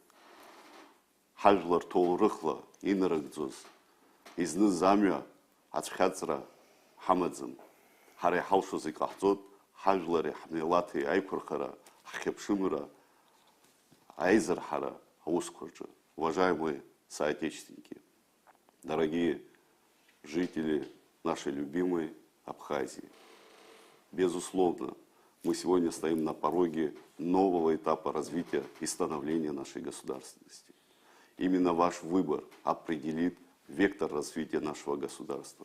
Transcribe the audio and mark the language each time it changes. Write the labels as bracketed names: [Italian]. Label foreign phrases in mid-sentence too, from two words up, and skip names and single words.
[Abkhazian] Ҳажәлар ҭоурыхла инарыгӡоз, изныз амҩа ацәхьаҵра ҳамаӡам. Ҳара иҳалшоз иҟаҳҵоит ҳажәлари ҳмилаҭи аиқәырхара, ҳхьыԥшымра, аизырҳара аусқәа рҿы. [Russian] Уважаемые соотечественники, дорогие жители нашей любимой Абхазии, безусловно, мы сегодня стоим на пороге нового этапа развития и становления нашей государственности. Именно ваш выбор определит вектор развития нашего государства.